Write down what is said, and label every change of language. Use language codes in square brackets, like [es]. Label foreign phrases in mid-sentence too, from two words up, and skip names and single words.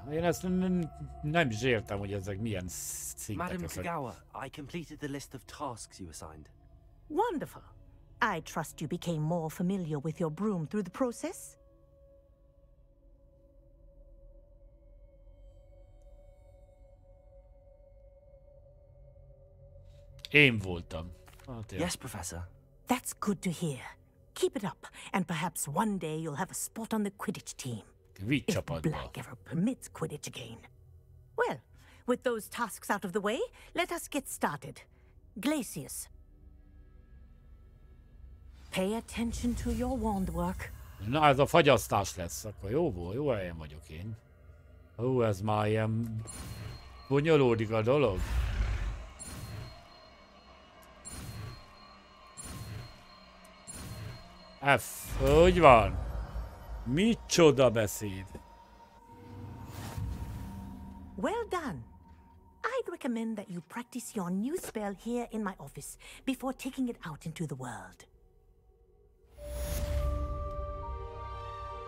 [hu] Én ezt nem is értem, hogy ezek milyen szintek. [en] Madam Kagawa, I completed the list of tasks you assigned. Wonderful. I trust you became more familiar with your broom through the process? [hu] Én voltam. [en] Yes, Professor. That's good to hear. Keep it up, and perhaps one day you'll have a spot on the Quidditch team. If Black ever permits Quidditch again. Well, with those tasks out of the way, let us get started. Glacius. Pay attention to your wand work. [hu] Na, ez a fagyasztás lesz. Akkor jó helyen vagyok én. Ó, ez már ilyen bonyolódik a dolog. F, úgy van. Micsoda beszéd. [en] Well done. I'd recommend that you practice your new spell here in my office before taking it out into the world.